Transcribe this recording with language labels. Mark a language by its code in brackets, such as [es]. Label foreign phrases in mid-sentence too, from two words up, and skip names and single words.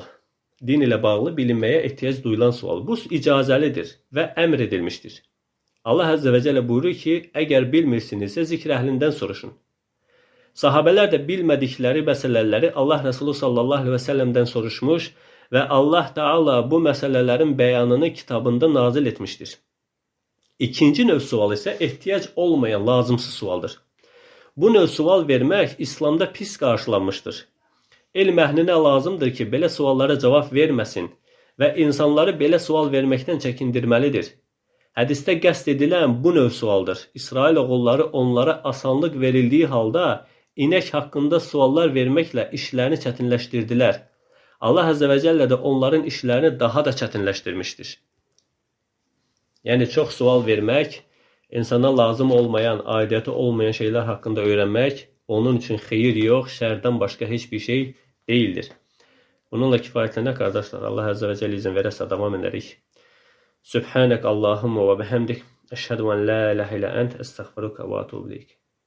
[tr] Din ile bağlı bilinmeye ihtiyaç duyulan sual. [az] Bu icazəlidir və əmr edilmiştir. Allah [ar] عز وجل [az] buyurur ki, eğer bilmirsinizsə zikr əhlindən soruşun. [tr] Sahabeler de bilmədikləri məsələləri Allah Resulü [ar] صلى الله عليه وسلم [tr] soruşmuş ve Allah Teala bu meselelerin beyanını kitabında nazil etmiştir. İkinci növ sual ise ihtiyaç olmayan lazımsız sualdır. [az] Bu növ sual vermək İslamda pis qarşılanmışdır. Elm əhlinə lazımdır ki, belə suallara cavab verməsin və insanları belə sual verməkdən çəkindirməlidir. Hədisdə qəsd edilən bu növ sualdır. İsrail oğulları onlara asanlıq verildiyi halda inək haqqında suallar verməklə işlərini çətinləşdirdilər. Allah [ar] عز وجل [az] de onların işlərini daha da çətinləşdirmişdir. Yəni çox sual vermək, insana lazım olmayan, aidiyyəti olmayan [tr] şeyler hakkında öğrenmek, onun için [az] xeyir yox, şərdən başqa heç bir şey değildir. Bununla kifayətlənək kardeşler. Allah [ar] عز وجل [az] izin verərsə davam edərik. [ar] سبحانك اللهم وبحمدك. أشهد أن لا إله إلا أنت. أستغفرك وأتوب إليك.